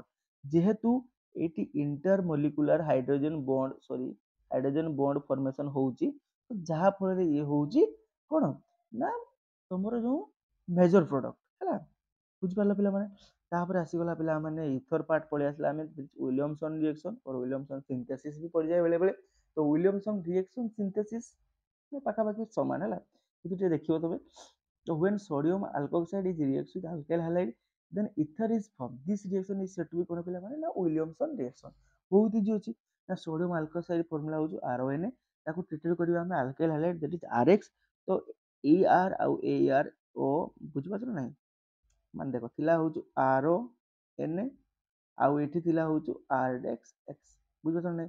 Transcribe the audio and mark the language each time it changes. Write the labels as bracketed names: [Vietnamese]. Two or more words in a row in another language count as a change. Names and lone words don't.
[Odia] ଯେହେତୁ ଏଇଠି [English] intermolecular hydrogen bond formation [Odia] ହଉଛି, ଯାହା ଫଳରେ ଇଏ ହଉଛି କ'ଣ, ନା ତମର ଯୋଉ [English] major product [Odia] ହେଲା। ବୁଝିପାରିଲ ପିଲାମାନେ। ତାପରେ ଆସିଗଲା ପିଲାମାନେ [English] ether part [Odia] ପଳେଇ ଆସିଲା, ଆମେ [English] Williamson reaction [Odia] और [English] Williamson synthesis [Odia] ବି ପଡ଼ିଯାଏ ବେଳେ ବେଳେ। ତ [English] Williamson reaction synthesis [Odia] ପାଖାପାଖି ସମାନ ହେଲା, କିନ୍ତୁ ଟିକେ ଦେଖିବ ତମେ। [English] ତ when sodium alkoxide is reacts with alkyl halide then ether is formed, this reaction is said to be [Odia] କ'ଣ ପିଲାମାନେ, ନା [English] Williamson reaction. [Odia] ବହୁତ ଇଜି ଅଛି, ନା [English] sodium alkoxide formula [Odia] ହଉଛି RONA, ତାକୁ ଟ୍ରିଟେଡ୍ କରିବା ଆମେ [English] alkyl halide that is RX. [Odia] ତ ER ଆଉ AR ଓ ବୁଝିପାରୁଛ ନା ନାହିଁ, ମାନେ ଦେଖ ଥିଲା ହଉଛି RONA ଆଉ ଏଠି ଥିଲା ହଉଛି RX, ବୁଝିପାରୁଛ ନା ନାହିଁ।